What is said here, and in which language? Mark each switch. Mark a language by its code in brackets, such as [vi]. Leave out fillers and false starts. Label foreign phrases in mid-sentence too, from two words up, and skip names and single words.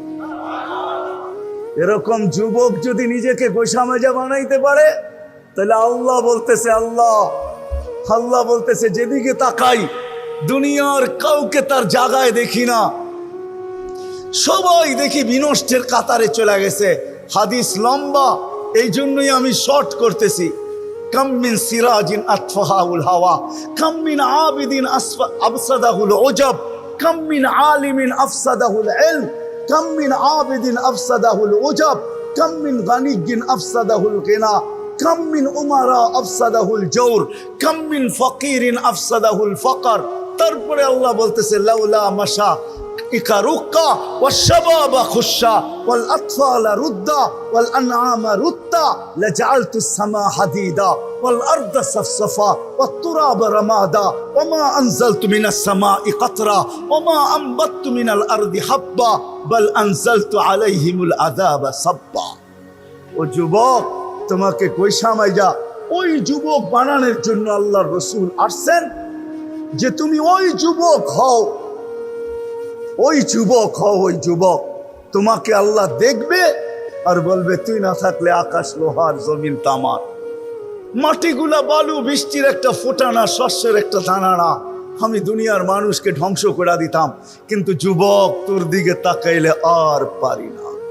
[bn] এরকম যুবক যদি নিজেকে গোসামাইজা বানাইতে পারে, তাহলে আল্লাহ বলতেছে যেদিকে তাকাই দুনিয়ার কাউকে তার জায়গায় দেখি না, সবাই দেখি বিনষ্টের কাতারে চলে গেছে। হাদিস লম্বা, এই জন্যই আমি শর্ট করতেছি। [ar] كم من سراج أطفأه الهواء, كم من عابد أفسده العجب، كم من عالم أفسده العلم، كم من عابد أفسده العجب، كم من غني أفسده الغنى، كم من أمراء أفسده الجور، كم من فقير أفسده الفقر. তারপরে আল্লাহ বলতেছে لولا مشايخ ركعا والشباب خشعا والأطفال رضعا والأنعام رتعا لجعلت السماء حديدا والأرض صفصفا والتراب رمادا وما أنزلت من السماء قطرة وما أنبتت من الأرض حبة بل أنزلت عليهم العذاب صبا. [bn] ও যুবক, তোমাকে গোসামাইজা ওই যুবক বানানোর জন্য আল্লাহর রাসূল আসছেন, যে তুমি ওই যুবক হও, ওই যুবক তোমাকে আল্লাহ দেখবে আর বলবে তুই না থাকলে আকাশ লোহার, জমিন তামার, মাটিগুলা বালু, বৃষ্টির একটা ফোঁটা না, শস্যের একটা দানা না, আমি দুনিয়ার মানুষকে ধ্বংস করে দিতাম, কিন্তু যুবক তোর দিকে তাকাইলে আর পারি না।